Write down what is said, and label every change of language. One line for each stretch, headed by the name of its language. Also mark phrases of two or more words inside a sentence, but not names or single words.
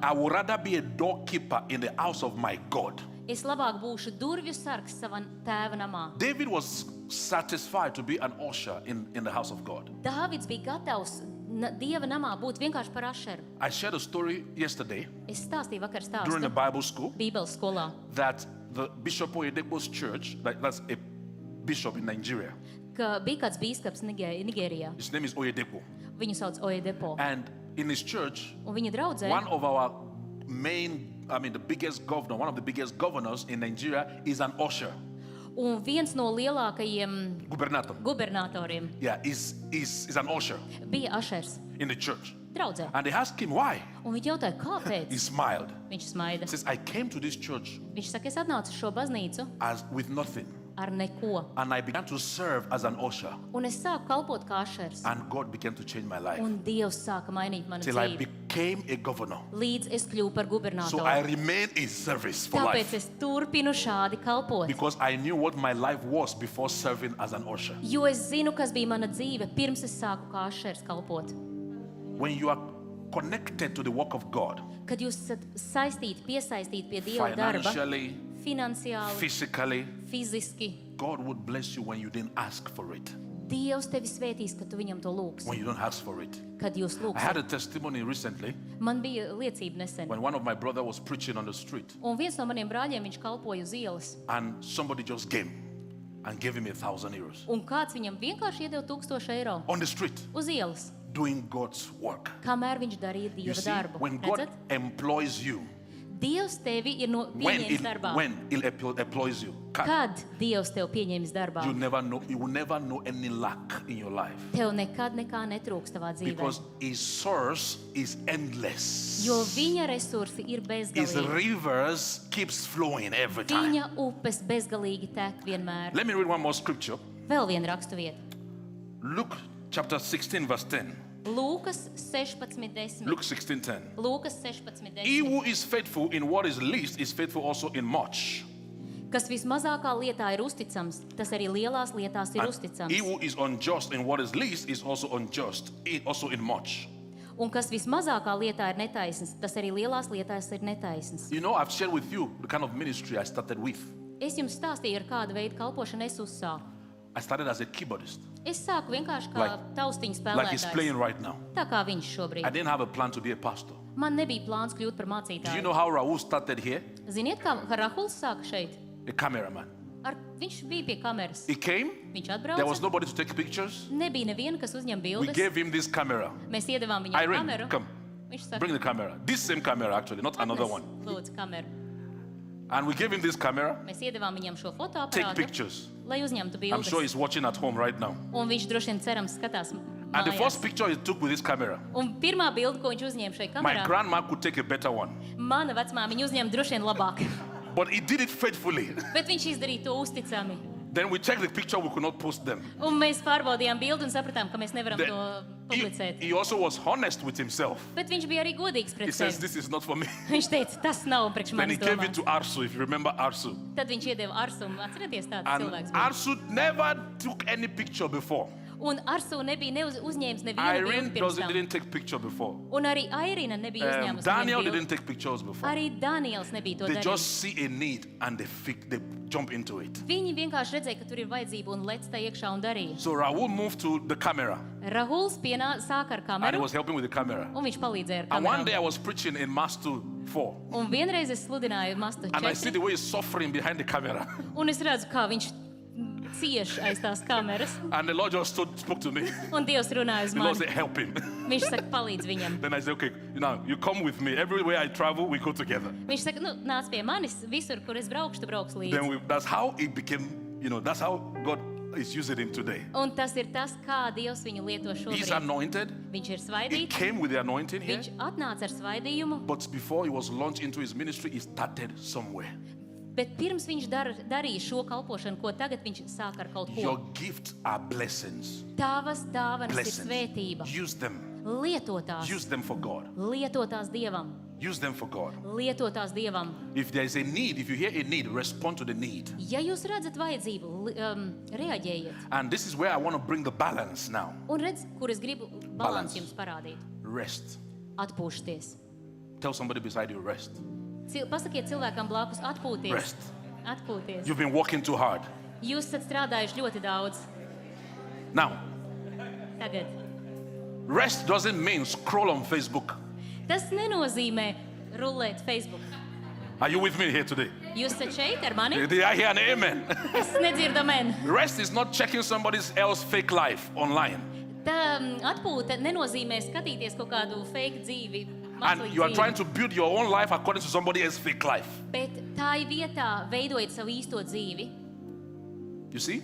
English: I would rather be a doorkeeper in the house of my God.
Latvian: Es labāk būšu durvju sargs savā tēva namā.
English: David was satisfied to be an usher in the house of God.
Latvian: Dāvids bija gatavs Dieva namā būt vienkārši par ašeru.
English: I shared a story yesterday
Latvian: Es stāstīju vakar
English: during the
Latvian: stāstu
English: Bible school
Latvian: Bībeles skolā,
English: that the Bishop Oyedepo's church, that's a bishop in Nigeria,
Latvian: ka bija kāds bīskaps Nigērijā.
English: his name is Oyedepo.
Latvian: Viņu sauc Oyedepo.
English: And in his church,
Latvian: Un viņa draudzē,
English: one of our the biggest governor, one of the biggest governors in Nigeria is an usher,
Latvian: un viens no lielākajiem gubernator. gubernatoriem
English: Yeah, is an usher
Latvian: bija ašers
English: in the church.
Latvian: draudzē.
English: And they asked him why.
Latvian: Un viņi jautāja, kāpēc?
English: He smiled.
Latvian: Viņš smaida.
English: He says, I came to this church
Latvian: Viņš saka, es atnācu uz šo baznīcu
English: as with nothing.
Latvian: ar neko.
English: And I began to serve as an usher.
Latvian: Un es sāku kalpot kā ašers.
English: And God began to change my life.
Latvian: Un Dievs sāka mainīt manu
English: Till I
Latvian: dzīvi.
English: became a governor.
Latvian: Līdz es kļuvu par
English: So
Latvian: gubernatoru.
English: I remained in service for
Latvian: Tāpēc
English: life.
Latvian: es turpinu šādi kalpot.
English: Because I knew what my life was before serving as an usher.
Latvian: Jo es zinu, kas bija mana dzīve, pirms es sāku kā ašers kalpot.
English: When you are connected to the work of God,
Latvian: Kad jūs esat saistīti, piesaistīti pie Dieva darba,
English: financially,
Latvian: finansiāli,
English: physically,
Latvian: fiziski,
English: God would bless you when you didn't ask for it.
Latvian: Dievs tevi svētīs, kad tu viņam to lūgsi.
English: When you don't ask for it.
Latvian: Kad jūs
English: I had
Latvian: lūgsiet.
English: a testimony recently
Latvian: Man bija liecība nesen.
English: when one of my brother was preaching on the street
Latvian: Un viens no maniem brāļiem, viņš kalpoja uz ielas.
English: and somebody just came and gave him 1,000 euros
Latvian: Un kāds viņam vienkārši iedeva 1000 eiro
English: on the street
Latvian: uz ielas,
English: doing God's work.
Latvian: kamēr viņš darīja
English: You
Latvian: Dieva
English: see,
Latvian: darbu.
English: when God
Latvian: Redzat?
English: employs you,
Latvian: Dievs tevi ir
English: when
Latvian: pieņēmis darbā.
English: He employs you,
Latvian: Kad Dievs tev pieņemis darbā,
English: you will never know any lack in your life.
Latvian: tev nekad nekā netrūks tavā dzīvē.
English: Because His source is endless.
Latvian: Jo viņa resursi ir
English: His
Latvian: bezgalīgi.
English: rivers keeps flowing every time.
Latvian: Viņa upes bezgalīgi tek vienmēr.
English: Let me read one more scripture.
Latvian: Vēl viena rakstuvieta.
English: Luke chapter 16 verse 10.
Latvian: Lūkas 16:10.
English: Luke 16:10.
Latvian: Lūkas
English: He
Latvian: 16:10.
English: who is faithful in what is least is faithful also in much.
Latvian: Kas vismazākā lietā ir uzticams, tas arī lielās lietās ir
English: And
Latvian: uzticams.
English: he who is unjust in what is least is also unjust, also in much.
Latvian: Un kas vismazākā lietā ir netaisns, tas arī lielās lietās ir netaisns.
English: You know, I've shared with you the kind of ministry I started with.
Latvian: Es jums stāstīju, ar kādu veidu kalpošanu es uzsāku.
English: I started as a keyboardist,
Latvian: Es sāku vienkārši kā
English: Like-
Latvian: taustiņu
English: like he's playing
Latvian: spēlētājs.
English: right now.
Latvian: Tā kā viņš
English: I
Latvian: šobrīd.
English: didn't have a plan to be a pastor.
Latvian: Man nebija plāns kļūt par
English: Do you
Latvian: mācītāju.
English: know how Raul started here?
Latvian: Ziniet, kā Rahuls sāka šeit?
English: A cameraman.
Latvian: Viņš bija pie kameras.
English: He came,
Latvian: Viņš
English: there was
Latvian: atbrauca.
English: nobody to take pictures.
Latvian: Nebija neviena, kas uzņem
English: We
Latvian: bildes.
English: gave him this camera.
Latvian: Mēs iedavām viņam
English: Irene,
Latvian: kameru.
English: come.
Latvian: Viņš saka,
English: Bring the camera. This same camera, actually, not another
Latvian: "Atnes,
English: one.
Latvian: Lūdzu, kameru.
English: And we gave him this camera.
Latvian: Mēs iedevām viņam šo
English: Take
Latvian: fotoaparātu,
English: pictures.
Latvian: lai uzņemtu
English: I'm sure
Latvian: bildes.
English: he's watching at home right now.
Latvian: Un viņš droši vien cerams skatās
English: And the
Latvian: mājās.
English: first picture he took with this camera,
Latvian: Un pirmā bilde, ko viņš uzņēma šai
English: my
Latvian: kamerā,
English: grandma could take a better one.
Latvian: mana vecmāmiņa uzņēma droši vien labāk.
English: But he did it faithfully.
Latvian: Bet viņš izdarīja to uzticami.
English: Then we checked the picture, we could not post them.
Latvian: Un mēs pārbaudījām bildi un sapratām, ka mēs nevaram
English: Then
Latvian: to
English: he,
Latvian: publicēt.
English: he also was honest with himself.
Latvian: Bet viņš bija arī godīgs
English: He
Latvian: pret
English: says,
Latvian: sevi.
English: this is not for me.
Latvian: Viņš teica, tas nav priekš
English: Then he
Latvian: manis
English: gave it
Latvian: domāts.
English: to Arsu, if you remember Arsu.
Latvian: Tad viņš iedeva Arsumu. Atcerieties tāds
English: And
Latvian: cilvēks. bija.
English: Arsu never took any picture before.
Latvian: Un Arsu nebija uzņēmis nevienu
English: Irene
Latvian: bildi pirms tam.
English: didn't take picture before.
Latvian: Un arī Airina nebija uzņēmusi
English: Daniel
Latvian: nevienu
English: didn't
Latvian: bildi.
English: take pictures before.
Latvian: Arī Daniels nebija to
English: They
Latvian: darījis.
English: just see a need and they jump into it.
Latvian: Viņi vienkārši redzēja, ka tur ir vajadzība un lec tā iekšā un darīja.
English: So Raul moved to the camera
Latvian: Rahuls sāka ar
English: and he
Latvian: kameru
English: was helping with the camera.
Latvian: un viņš palīdzēja ar
English: And one day
Latvian: kameru.
English: I was preaching in Mastu 4
Latvian: Un vienreiz es sludināju Mastu
English: and I see
Latvian: 4
English: the way he's suffering behind the camera.
Latvian: un es redzu, kā viņš cieš aiz tās kameras.
English: And the Lord just spoke to me.
Latvian: Un Dievs runāja uz
English: The Lord
Latvian: mani.
English: said, help him.
Latvian: Viņš saka, palīdz viņam.
English: Then I said, okay, now you come with me. Everywhere I travel, we go together.
Latvian: Viņš saka, nu, nāc pie manis, visur, kur es braukšu, tu brauks
English: Then
Latvian: līdzi.
English: that's how it became, that's how God is using him today.
Latvian: Un tas ir tas, kā Dievs viņu lieto
English: He's
Latvian: šobrīd.
English: anointed.
Latvian: Viņš ir
English: He
Latvian: svaidīts,
English: came with the anointing here.
Latvian: viņš atnāca ar svaidījumu,
English: But before he was launched into his ministry, he started somewhere.
Latvian: bet pirms viņš darīja šo kalpošanu, ko tagad viņš sāk ar kaut
English: Your
Latvian: ko.
English: gifts are blessings.
Latvian: Tavas dāvanas ir
English: Blessings.
Latvian: svētība.
English: Use them.
Latvian: Lietotās.
English: Use them for God.
Latvian: Lietotās Dievam.
English: Use them for God.
Latvian: Lietotās Dievam.
English: If there is a need, if you hear a need, respond to the need.
Latvian: Ja jūs redzat vajadzību, reaģējiet.
English: And this is where I want to bring the balance now.
Latvian: Un redz, kur es gribu
English: Balance.
Latvian: balansu jums parādīt.
English: Rest.
Latvian: Atpūšties.
English: Tell somebody beside you, rest.
Latvian: Pasakiet cilvēkam blakus, atpūties.
English: Rest.
Latvian: Atpūties.
English: You've been working too hard.
Latvian: Jūs esat strādājuši ļoti daudz.
English: Now,
Latvian: Tagad.
English: rest doesn't mean scroll on Facebook.
Latvian: Tas nenozīmē rulēt Facebook.
English: Are you with me here today?
Latvian: Jūs esat šeit ar mani?
English: Did I hear an amen?
Latvian: Es nedzirdu amen.
English: Rest is not checking somebody else's fake life online.
Latvian: Tā atpūta nenozīmē skatīties kaut kādu fake dzīvi.
English: And you are trying to build your own life according to somebody else's fake life.
Latvian: Bet tā ir vietā veidojot savu īsto dzīvi.
English: You see?